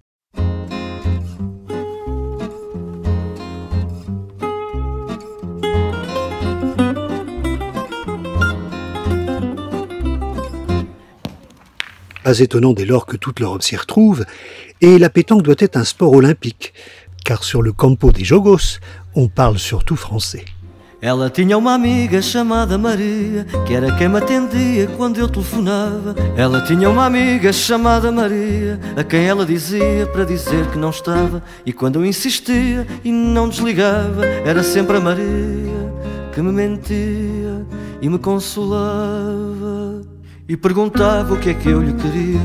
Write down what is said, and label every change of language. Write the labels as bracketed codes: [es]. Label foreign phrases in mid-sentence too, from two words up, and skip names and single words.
[fr] Pas étonnant dès lors que toute l'Europe s'y retrouve, et la pétanque doit être un sport olympique, car sur le Campo de Jogos, on parle surtout français. [pt] Ela tinha uma amiga chamada Maria, que era quem me atendia quando eu telefonava. Ela tinha uma amiga chamada Maria, a quem ela dizia para dizer que não estava. E quando eu insistia e não desligava, era sempre a Maria que me mentia e me consolava e perguntava o que é que eu lhe queria.